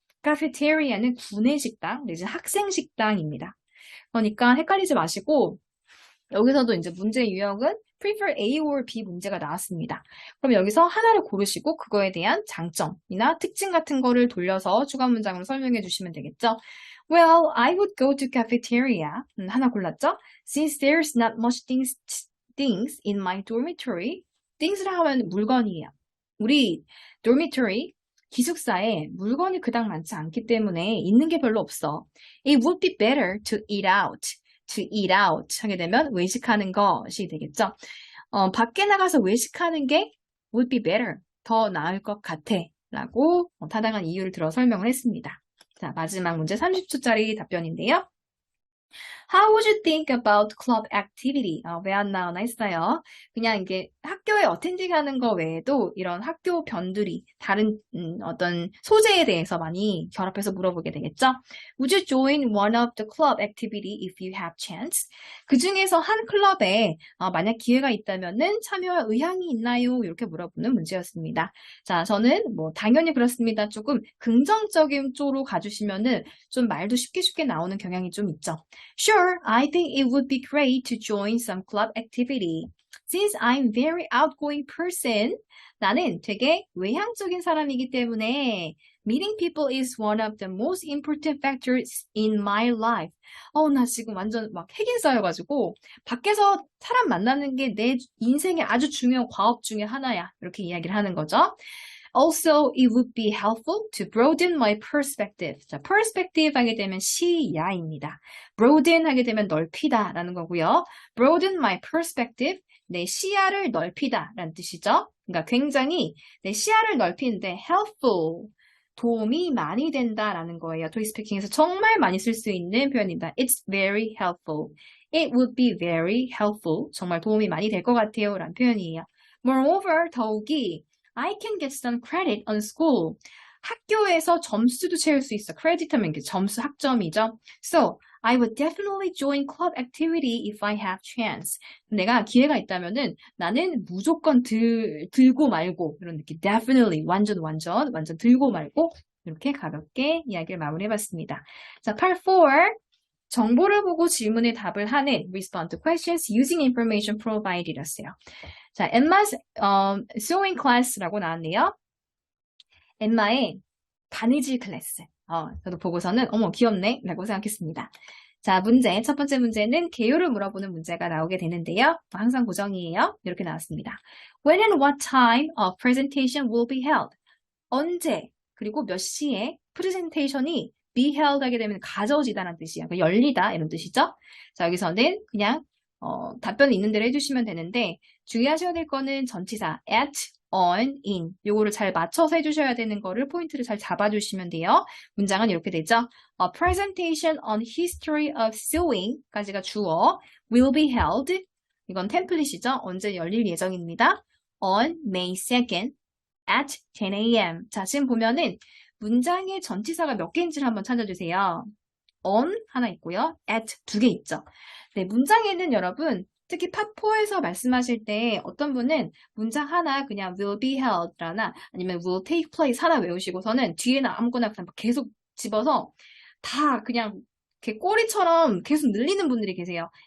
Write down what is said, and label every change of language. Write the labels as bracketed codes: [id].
[ko] 카페테리아는 구내식당 내지 학생식당입니다. 그러니까 헷갈리지 마시고 여기서도 이제 문제 유형은 prefer A or B 문제가 나왔습니다. 그럼 여기서 하나를 고르시고 그거에 대한 장점이나 특징 같은 거를 돌려서 추가 문장으로 설명해 주시면 되겠죠. [en] Well, I would go to cafeteria. [ko] 하나 골랐죠? [en] Since there's not much things in my dormitory. [ko] things라 하면 물건이에요. 우리 dormitory 기숙사에 물건이 그닥 많지 않기 때문에 있는 게 별로 없어. [en] It would be better to eat out. [ko] To eat out 하게 되면 외식하는 것이 되겠죠. 밖에 나가서 외식하는 게 [en] would be better. [ko] 더 나을 것 같아. 라고 타당한 이유를 들어 설명을 했습니다. 자, 마지막 문제 30초짜리 답변인데요. [en] How would you think about club activity? [ko] 왜 안 나오나 했어요. 그냥 이게 학교에 어텐딩하는 거 외에도 이런 학교 변두리, 다른 어떤 소재에 대해서 많이 결합해서 물어보게 되겠죠. [en] Would you join one of the club activity if you have chance? [ko] 그 중에서 한 클럽에 만약 기회가 있다면은 참여할 의향이 있나요? 이렇게 물어보는 문제였습니다. 자, 저는 당연히 그렇습니다. 조금 긍정적인 쪽으로 가주시면은 좀 말도 쉽게 나오는 경향이 좀 있죠. [en] Sure, I think it would be great to join some club activity. Since I'm very outgoing person, [ko] 나는 되게 외향적인 사람이기 때문에 [en] meeting people is one of the most important factors in my life. [ko] 나 지금 완전 막 핵인 쌓여가지고 밖에서 사람 만나는 게 내 인생의 아주 중요한 과업 중에 하나야. 이렇게 이야기를 하는 거죠. [en] Also, it would be helpful to broaden my perspective. [ko] 자, perspective 하게 되면 시야입니다. broaden 하게 되면 넓히다 라는 거고요. [en] broaden my perspective, [ko] 내 시야를 넓히다 라는 뜻이죠. 그러니까 굉장히 내 시야를 넓히는데 helpful, 도움이 많이 된다라는 거예요. 토익 스피킹에서 정말 많이 쓸 수 있는 표현입니다. [en] It's very helpful. It would be very helpful. [ko] 정말 도움이 많이 될 것 같아요. 라는 표현이에요. [en] Moreover, [ko] 더욱이 [en] I can get some credit on school. [ko] 학교에서 점수도 채울 수 있어. credit 하면 점수, 학점이죠. [en] So, I would definitely join club activity if I have chance. [ko] 내가 기회가 있다면은 나는 무조건 들고 말고 이런 느낌. Definitely, 완전 들고 말고 이렇게 가볍게 이야기를 마무리해봤습니다. 자, part 4. 정보를 보고 질문에 답을 하는 [en] respond to questions using information provided [ko] 였어요. 자, Emma's sewing class라고 나왔네요. 엠마의 바느질 클래스. 저도 보고서는 어머 귀엽네 라고 생각했습니다. 자, 첫 번째 문제는 개요를 물어보는 문제가 나오게 되는데요. 항상 고정이에요. 이렇게 나왔습니다. [en] When and what time a presentation will be held? [ko] 언제 그리고 몇 시에 프레젠테이션이 be held 하게 되면 가져지다라는 뜻이에요. 그러니까 열리다 이런 뜻이죠. 자, 여기서는 그냥 답변이 있는 대로 해주시면 되는데 주의하셔야 될 거는 전치사 at, on, in 요거를 잘 맞춰서 해주셔야 되는 거를 포인트를 잘 잡아주시면 돼요. 문장은 이렇게 되죠. [en] A presentation on history of sewing [ko] 까지가 주어 [en] will be held [ko] 이건 템플릿이죠. 언제 열릴 예정입니다. [en] On May 2nd at 10 a.m. [ko] 자, 지금 보면은 문장의 전치사가 몇 개인지를 한번 찾아주세요. on 하나 있고요. at 2개 있죠. 네, 문장에는 여러분 특히 파4에서 말씀하실 때 어떤 분은 문장 하나 그냥 will be held 라나 아니면 will take place 하나 외우시고서는 뒤에는 아무거나 그냥 계속 집어서 다 그냥 이렇게 꼬리처럼 계속 늘리는 분들이 계세요.